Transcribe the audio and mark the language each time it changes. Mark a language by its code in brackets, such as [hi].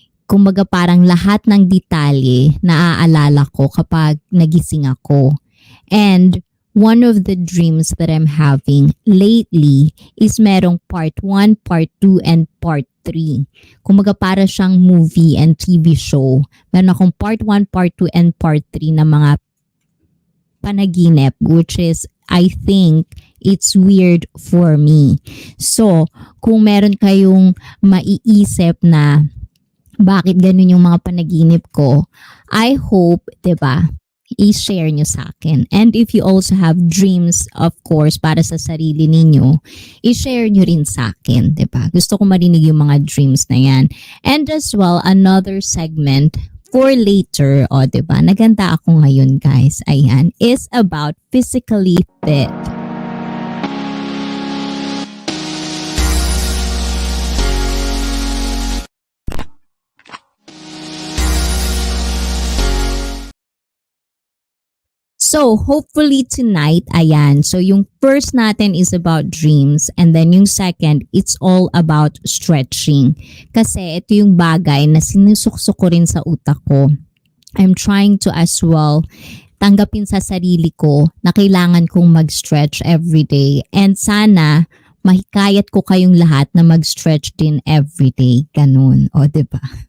[tl] Kumbaga parang lahat ng detalye naaalala ko kapag nagising ako. [en] And one of the dreams that I'm having lately is [tl] merong [en] part 1, part 2, and part 3. [tl] Kumbaga para siyang [en] movie and TV show. Meron akong part 1, part 2, and part 3 na mga panaginip, which is, I think, it's weird for me. [tl] So, kung meron kayong maiisip na bakit ganun yung mga panaginip ko, [en] I hope, [tl] 'di ba, i-share nyo sa akin. [en] And if you also have dreams, of course, [tl] para sa sarili ninyo, i-share nyo rin sa akin, 'di ba? Gusto ko marinig yung mga dreams na yan. [en] And as well, another segment for later, 'di ba? [tl] Naganda ako ngayon, guys. Ayan, [en] is about physically fit. So, hopefully tonight, ayan. So, [tl] yung first natin [en] is about dreams and then yung second, it's all about stretching. [tl] Kasi ito yung bagay na sinusuksok ko rin sa utak ko. [en] I'm trying to as well [tl] tanggapin sa sarili ko na kailangan kong mag-stretch everyday. And sana, mahikayat ko kayong lahat na mag-stretch din everyday. Ganun. O, diba?